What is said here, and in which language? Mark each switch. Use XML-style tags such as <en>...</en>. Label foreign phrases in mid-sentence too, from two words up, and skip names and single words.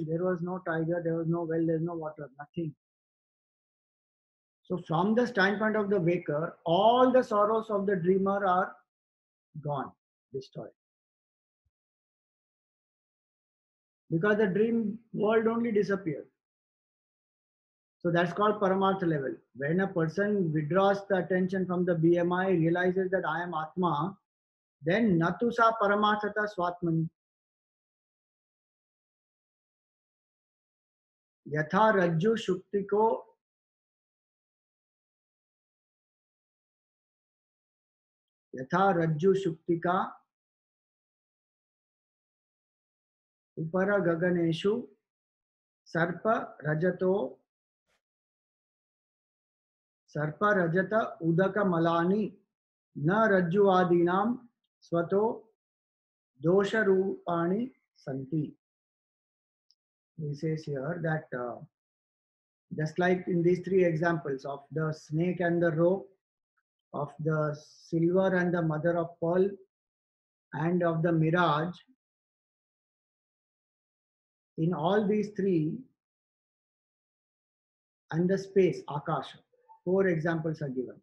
<en>There was no tiger, there was no well, there's no water, nothing. So from the standpoint of the waker, all the sorrows of the dreamer are gone, destroyed. Because the dream world only disappeared. So that's called Paramartha level. When a person withdraws the attention from the BMI, realizes that I am Atma, then</en> <sa>नतुस परमार्थत स्वात्मनि. यथा रज्जु शुक्तिको यथा रज्जु शुक्तिका उपर गगनेषु सर्प रजतो सर्प रजत उदक मलानि न रज्जुआदीनाम् स्वतो दोषरूपाणि सन्ति.</sa> <en>He says here that just like in these three examples of the snake and the rope, of the silver and the mother of pearl, and of the mirage, in all these three, and the space, Akasha, four examples are given.</en>